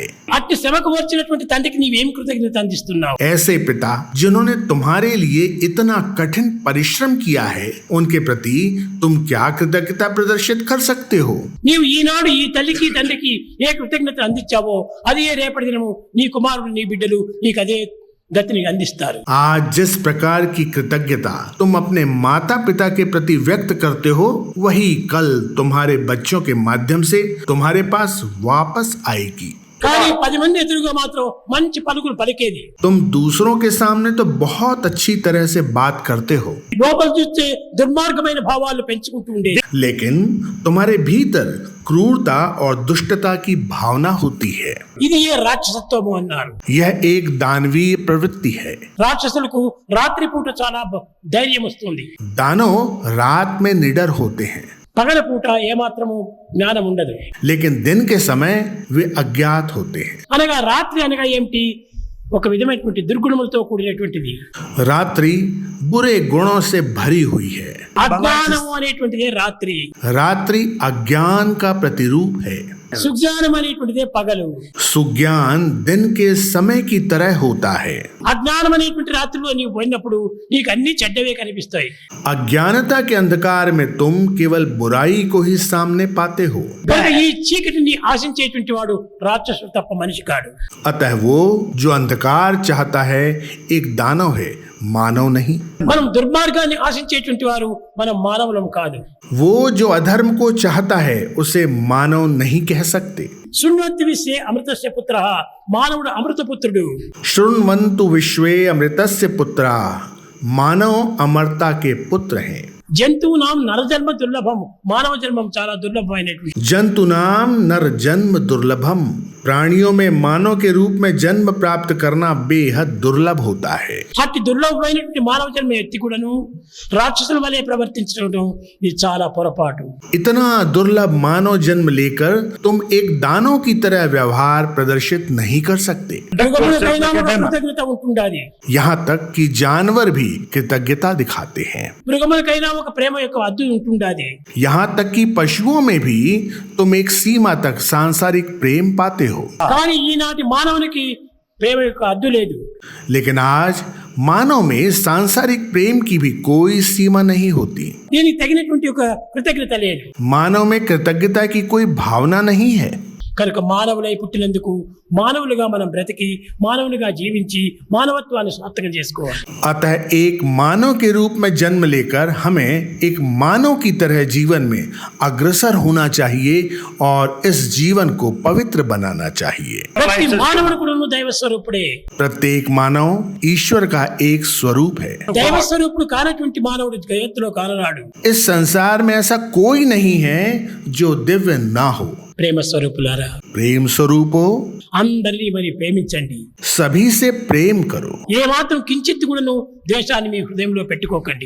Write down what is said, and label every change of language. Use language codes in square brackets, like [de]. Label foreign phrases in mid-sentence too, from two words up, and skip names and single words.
[te] అట్టి శ్రమకు వచ్చినటువంటి తండ్రికి నీవేం కృతజ్ఞత అందిస్తున్నావు? [hi] ऐसे पिता जिन्होंने तुम्हारे लिए इतना कठिन परिश्रम किया है, उनके प्रति तुम क्या कृतज्ञता प्रदर्शित कर सकते हो? [te] నీవు ఈనాడు ఈ తల్లికి తండ్రికి ఏ కృతజ్ఞత అందించావో అదే రేపటి దినము నీ కుమారుడు నీ బిడ్డలు నీకు అదే గతిని అందిస్తారు. [hi] आज जिस प्रकार की कृतज्ञता तुम अपने माता पिता के प्रति व्यक्त करते हो, वही कल तुम्हारे बच्चों के माध्यम से तुम्हारे पास वापस आएगी. [te] కానీ 10 మంది ఎదురుగా మాత్రం మంచి పలుకులు పలికేది. [hi] तुम दूसरों के सामने तो बहुत अच्छी तरह से बात करते हो, [te] లోపల చూస్తే దుర్మార్గమైన భావాలు పెంచుకుంటూ ఉండేది. [hi] लेकिन तुम्हारे भीतर क्रूरता और दुष्टता की भावना होती है. [te] ఇది ఏ రాక్షసత్వము అన్నారు. [hi] यह एक दानवीय प्रवृत्ति है. [te] రాక్షసులకు రాత్రిపూట చాలా ధైర్యం వస్తుంది, [hi] दानव रात में निडर होते हैं, [te] పగలపూట ఏమాత్రము జ్ఞానం ఉండదు. [hi] लेकिन दिन के समय वे अज्ञात होते हैं. [te] అనగా రాత్రి అనగా ఏమిటి? ఒక విధమైనటువంటి దుర్గుణములతో కూడినటువంటిది. [hi] रात्रि बुरे गुणों से भरी हुई है. [te] అజ్ఞానము అనేటువంటిదే రాత్రి. [hi] रात्रि अज्ञान का प्रतिरूप है. [te] సుజ్ఞానం అనేటువంటిదే పగలు. [hi] सुज्ञान दिन के समय की तरह होता है. [te] అజ్ఞానం అనేటువంటి రాత్రిలో నీవు పోయినప్పుడు నీకు అన్ని చెడ్డవే కనిపిస్తాయి. [hi] अज्ञानता के अंधकार में तुम केवल बुराई को ही सामने पाते हो. [te] కనుక ఈ చీకటిని ఆశించేటువంటి వాడు రాక్షసుడు తప్ప మనిషి కాడు. [hi] अतः वो जो अंधकार चाहता है एक दानव है, मानव नहीं. [te] మనం దుర్మార్గాన్ని ఆశించేటువంటి వారు మనం మానవులం కాదు. [hi] वो जो अधर्म को चाहता है उसे मानव नहीं कह सकते. [sa] శృణ్వంతి విశ్వే అమృతస్య పుత్రః. [te] మానవుడు అమృతపుత్రుడు. [sa] शृण्वन्तु विश्वे अमृतस्य पुत्रा. [hi] मानव अमरता के पुत्र हैं. [sa] జంతువునాం నరజన్మ దుర్లభం. [te] మానవ జన్మం చాలా దుర్లభమైనటువంటి. [sa] जंतुनाम नर जन्म दुर्लभम. [hi] प्राणियों में मानव के रूप में जन्म प्राप्त करना बेहद दुर्लभ होता है। [te] అతి దుర్లభమైనటువంటి మానవ జన్మ ఎత్తి కూడాను రాక్షసుల వలె ప్రవర్తించడం ఇది చాలా పొరపాటు. [hi] इतना दुर्लभ मानव जन्म लेकर तुम एक दानव की तरह व्यवहार प्रदर्शित नहीं कर सकते। [te] మృగములకైనా కృతజ్ఞత ఉంటుండాలి. [hi] यहाँ तक कि जानवर भी कृतज्ञता दिखाते हैं। [te] మృగములకైనా ఒక ప్రేమ యొక్క హద్దు ఉంటుండాలి. [hi] यहाँ तक कि पशुओं में भी तुम एक सीमा तक सांसारिक प्रेम पाते हो। [te] కానీ ఈనాటి మానవునికి ప్రేమ యొక్క హద్దు లేదు. [hi] लेकिन आज मानव में सांसारिक प्रेम की भी कोई सीमा नहीं होती। [te] దీనికి తగినటువంటి ఒక కృతజ్ఞత లేదు. [hi] मानव में कृतज्ञता की कोई भावना नहीं है। [te] కనుక మానవులై పుట్టినందుకు మానవులుగా మనం బ్రతికి మానవులుగా జీవించి మానవత్వాన్ని సార్థకం చేసుకోవాలి. [hi] अतः एक मानव के रूप में जन्म लेकर हमें एक मानव की तरह जीवन में अग्रसर होना चाहिए और इस जीवन को पवित्र बनाना चाहिए। [te] ప్రతి మానవుడు కూడా దైవ స్వరూపుడే. [hi] प्रत्येक मानव ईश्वर का एक स्वरूप है। [te] దైవ స్వరూపుడు కానటువంటి మానవుడు జగత్తులో కానరాడు. [hi] इस संसार में ऐसा कोई नहीं है जो दिव्य ना हो। [te] ప్రేమ స్వరూపులారా, [hi] प्रेम स्वरूपो [te] అందరినీ మరి ప్రేమించండి. [hi] सभी से प्रेम करो। [te] ఏ మాత్రం కించిత్ కూడాను ద్వేషాన్ని మీ హృదయంలో పెట్టుకోకండి.